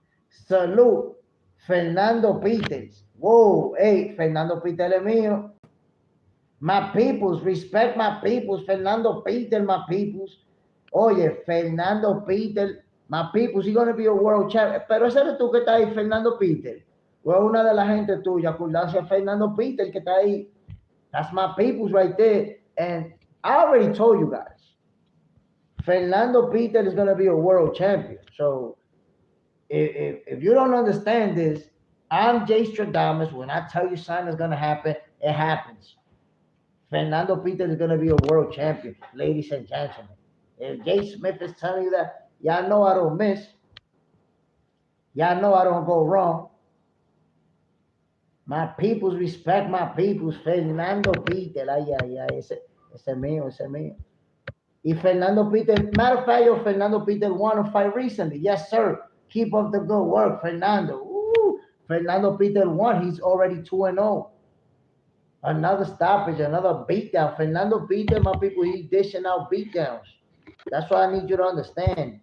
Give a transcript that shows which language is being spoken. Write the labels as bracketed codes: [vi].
[es] Salute, Fernando Peters. Whoa, hey, Fernando Peters es mío. [en] My peoples, respect my peoples. Fernando Peters, my peoples. Oye, Fernando Peters, my peoples, he's gonna be a world champion. [es] Pero ese eres tú que está ahí, Fernando Peters. O es una de la gente tuya, acordarse a Fernando Peters que está ahí. [en] That's my peoples right there. And I already told you guys. Fernando Peter is going to be a world champion. So if you don't understand this, I'm Jay Stradamus. When I tell you something is going to happen, it happens. Fernando Peter is going to be a world champion, ladies and gentlemen. If Jay Smith is telling you that, y'all know I don't miss. Y'all know I don't go wrong. My peoples respect my peoples. [es] Fernando Peter, ay, ay, ay, ese mío, ese mío. [en] If Fernando Peter, matter of fact, yo, Fernando Peter won a fight recently. Yes, sir. Keep up the good work, Fernando. Ooh, Fernando Peter won. He's already 2-0. Another stoppage, another beatdown. Fernando beat them, my people. He's dishing out beatdowns. That's what I need you to understand.